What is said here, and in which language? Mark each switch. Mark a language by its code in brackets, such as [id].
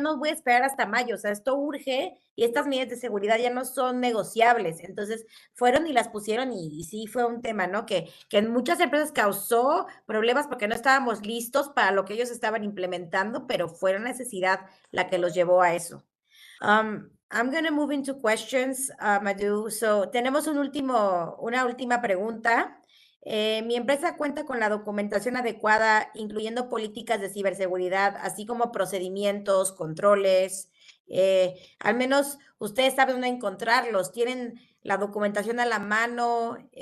[es] No voy a esperar hasta mayo, o sea, esto urge y estas medidas de seguridad ya no son negociables. Entonces, fueron y las pusieron y sí fue un tema, ¿no? Que en muchas empresas causó problemas porque no estábamos listos para lo que ellos estaban implementando, pero fue una necesidad la que los llevó a eso. [en] I'm going to move into questions, Madhu. [es] So, tenemos una última pregunta. Mi empresa cuenta con la documentación adecuada, incluyendo políticas de ciberseguridad, así como procedimientos, controles. Al menos ustedes saben dónde encontrarlos. ¿Tienen la documentación a la mano?